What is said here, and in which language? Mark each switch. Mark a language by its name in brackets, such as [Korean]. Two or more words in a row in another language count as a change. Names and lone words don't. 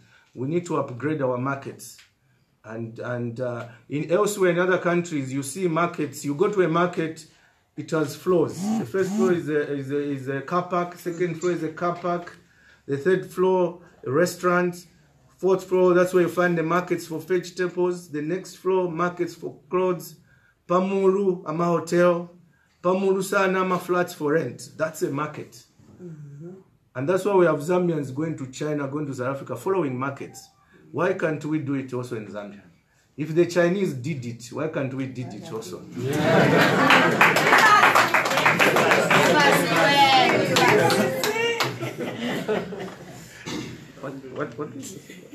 [English] We need to upgrade our markets. And in elsewhere in other countries, you see markets, you go to a market, it has floors. The first floor is a car park, second floor is a car park, the third floor, a restaurant, fourth floor, that's where you find the markets for vegetables, the next floor, markets for clothes, [Bemba] Pamulu, ama hotel, Pamulu sana, ama [English] flats for rent. That's a market. And that's why we have Zambians going to China, going to South Africa, following markets. Why can't we do it also in Zambia? If the Chinese did it, why can't we did it also? What is it?